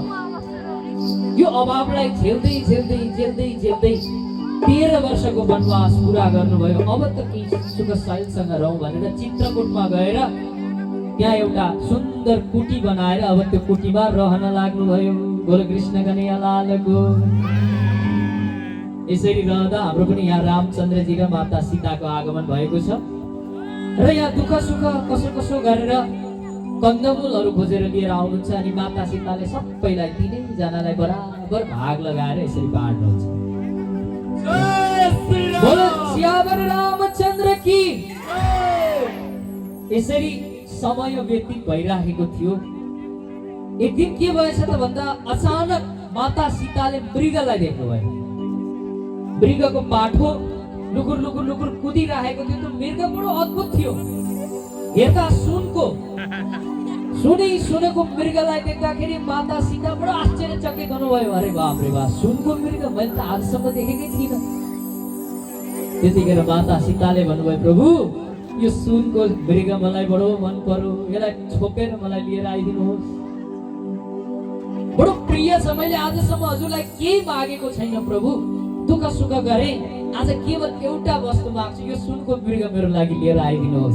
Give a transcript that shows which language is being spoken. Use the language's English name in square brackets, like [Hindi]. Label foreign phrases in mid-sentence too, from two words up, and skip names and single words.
[Nepali] यो अभावलाई झेल्दै झेल्दै झेल्दै झेल्दै 13 वर्षको वनवास पुरा गर्नुभयो। अब त केही सुख शैलसँग रहौँ भनेर चित्रकूटमा गएर त्यहाँ एउटा सुन्दर कुटी बनाएर अब त्यो कुटीमा रहन लाग्नुभयो। बोल कृष्ण कन्हैया लालको। यसरी रहँदा हाम्रो पनि यहाँ रामचन्द्रजी र माता सीताको आगमन भएको छ र यहाँ दुःख सुख कसो कसो गरेर कन्दमूलहरू खोजेर लिएर आउनुहुन्छ अनि माता सीताले सबैलाई तिनैजनालाई बराबर भाग लगाएर यसरी बाँड्नुहुन्छ। [Hindi] बोलो सियावर रामचन्द्र की। [Nepali] यसरी समय व्यतीत भइराखेको थियो। एक दिन के भएछ त भन्दा अचानक माता सीताले मृगलाई देख्नुभयो। मृगको पाठो लुकुर लुकुर लुकुर कुदिरहेको थियो। त्यो मृग बडो अद्भुत थियो। हेर्दा सुनको मृगलाई देख्दाखेरि माता सीता बडो आश्चर्यचकित हुनुभयो। अरे बाप रे बाप, सुनको मृग मैले त आजसम्म देखेकै थिइनँ। त्यतिखेर माता सीताले भन्नुभयो, प्रभु यो सुनको मृग मलाई बडो मन पर्यो, यसलाई छोपेर मलाई लिएर आइदिनुहोस्। बडो प्रिय छ, मैले आजसम्म हजुरलाई केही मागेको छैन प्रभु, दुःख सुख गरे, आज केवल एउटा वस्तु माग्छु, यो सुनको मृग मेरो लागि लिएर आइदिनुहोस्।